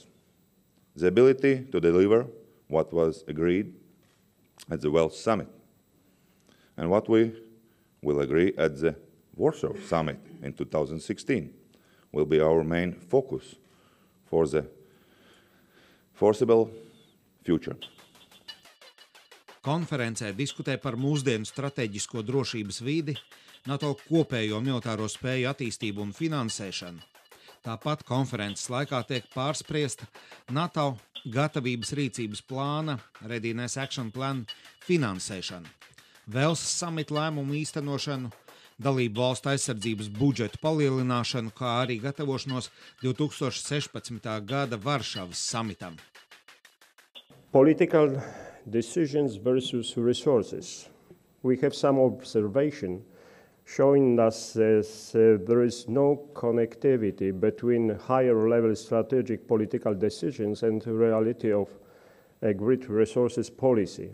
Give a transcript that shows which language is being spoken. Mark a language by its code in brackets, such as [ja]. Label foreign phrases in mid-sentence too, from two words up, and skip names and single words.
[en] The ability to deliver what was agreed at the Wales Summit and what we will agree at the Warsaw Summit in 2016 will be our main focus for the foreseeable future. [lv] Konferencē diskutē par mūsdienu strateģisko drošības vidi, NATO kopējo militāro spēju attīstību un finansēšanu. Tāpat konferences laikā tiek pārspriesta NATO gatavības rīcības plāna Readiness Action Plan finansēšana, Wales Summit lēmumu īstenošanu, dalību valstu aizsardzības budžetu palielināšanu, kā arī gatavošanos 2016. gada Varšavas samitam. [en] Political decisions versus resources. We have some observation showing us there is no connectivity between higher level strategic political decisions and the reality of agreed resources policy.